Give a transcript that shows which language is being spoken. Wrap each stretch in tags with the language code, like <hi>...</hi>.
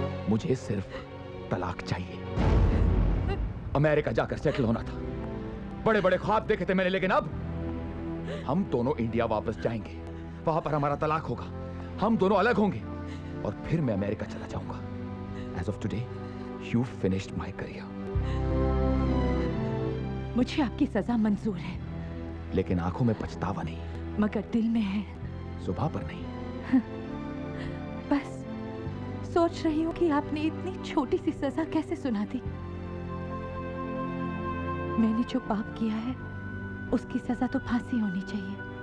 <hi>मुझे सिर्फ तलाक चाहिए। अमेरिका जाकर सेटल होना था, बड़े बड़े ख्वाब देखे थे मैंने, लेकिन अब हम दोनों इंडिया वापस जाएंगे। वहां पर हमारा तलाक होगा, हम दोनों अलग होंगे और फिर मैं अमेरिका चला जाऊंगा।</hi> <en>As of today, you finished my career.</en> <hi>मुझे आपकी सजा मंजूर है, लेकिन आंखों में पछतावा नहीं, मगर दिल में है। सुबह पर नहीं। बस सोच रही हूँ कि आपने इतनी छोटी सी सजा कैसे सुना दी। मैंने जो पाप किया है उसकी सजा तो फांसी होनी चाहिए।</hi>